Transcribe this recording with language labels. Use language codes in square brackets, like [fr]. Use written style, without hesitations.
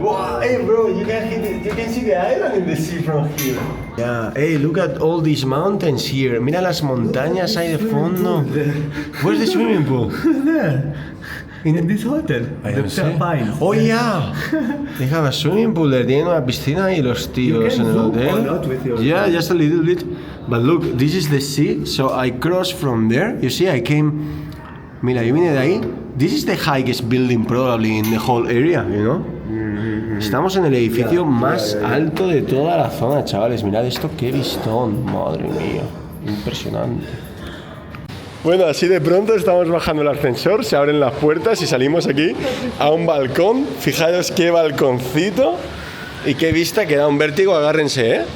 [en] Wow, hey bro, you can see the island in the sea from here. Yeah, hey, look at all these mountains here. [es] Mira las montañas ahí de fondo. [en] Where's the swimming pool? There. In this hotel. Pines. Oh yeah. They have a swimming pool there. [es] Tienen una piscina y los tíos en el [en] zoom or hotel. not with your Yeah, just a little bit. But look, this is the sea. So I crossed from there. You see, I came. [es] Mira, yo vine de ahí. [en] This is the highest building probably in the whole area, you know? [es] Estamos en el edificio más alto de toda la zona, chavales. Mirad esto, qué vistón. Madre mía. Impresionante. Bueno, así de pronto estamos bajando el ascensor, se abren las puertas y salimos aquí a un balcón. Fijaros qué balconcito y qué vista, que da un vértigo, agárrense, ¿eh?